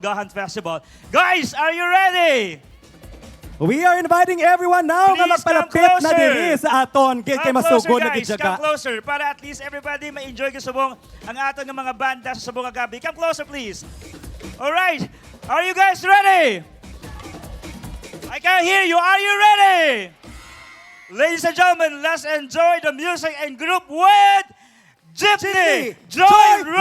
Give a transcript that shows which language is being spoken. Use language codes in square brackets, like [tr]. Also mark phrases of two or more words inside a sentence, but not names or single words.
[en] Gahan Festival. Guys, are you ready? We are inviting everyone now nga Please come [hil] magpalapit na [en] closer. [hil] diri sa aton kay [en] Come [hil] masugod [en] closer, [hil] na [en] guys. Come [hil] gidyaga. closer para [en] at least everybody [hil] ma-enjoy ko subong ang aton ng mga banda sa subong gabi. [en] Come closer, please. All right. Are you guys ready? I can't hear you. Are you ready? Ladies and gentlemen, let's enjoy the music and group with Jeepney Joyride!